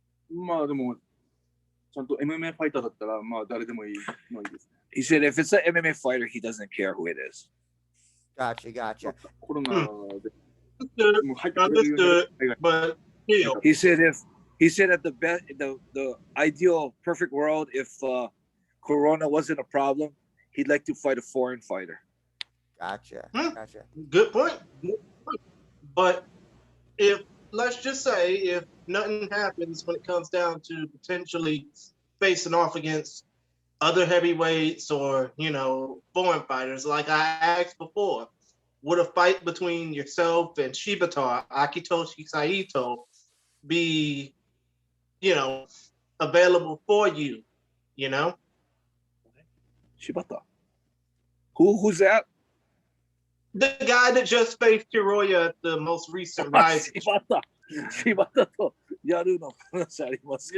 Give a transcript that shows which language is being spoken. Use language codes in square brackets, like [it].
[ja] まあでもちゃんと MMA ファイターだったらまあ誰でもいいのいいですね。 [en] He said if it's an MMA fighter, he doesn't care who it is. Gotcha. [ja] コロナで。 [en] Understood, but still. He said that the ideal perfect world, if Corona wasn't a problem, he'd like to fight a foreign fighter. Gotcha. Good point. But let's just say if nothing happens when it comes down to potentially facing off against other heavyweights or foreign fighters, like I asked before, would a fight between yourself and Shibata, Akitoshi Saito, be, available for you, Shibata. Who's that? The guy that just faced Hiroya at the most recent RIZIN. [ja] Shibata とやるの話ありますか？